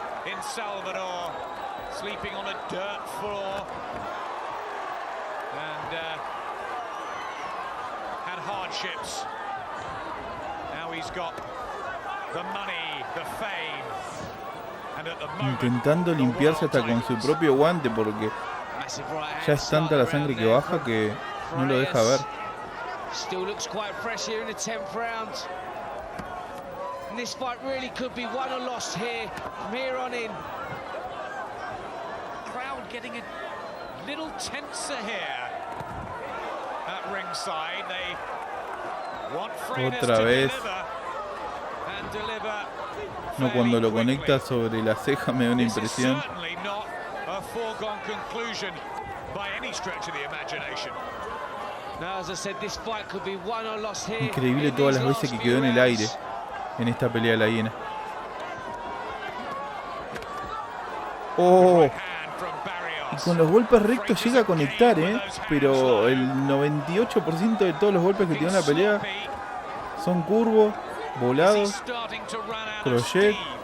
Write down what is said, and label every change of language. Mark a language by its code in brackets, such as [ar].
[en] In Salvador, sleeping on a dirt floor, and had hardships. Now he's got the money, the fame, and at the moment, [es] intentando limpiarse hasta con su propio guante porque ya es tanta la sangre que baja que no lo deja ver. [en] Still looks quite fresh here in the 10th round. And this fight really could be won or lost here from here on in. Crowd getting a little tenser here at ringside. They want Freitas [es] otra vez. [en] And deliver. [es] No, cuando lo conecta sobre la ceja me da una impresión. [en] A foregone conclusion by any stretch of the imagination. Now, as I said, this fight could be won or lost here. [es] Increíble todas las veces que quedó en el aire en esta pelea de la hiena. Oh, y con los golpes rectos llega a conectar, pero el 98% de todos los golpes que tiene en la pelea son curvos, volados, crochet.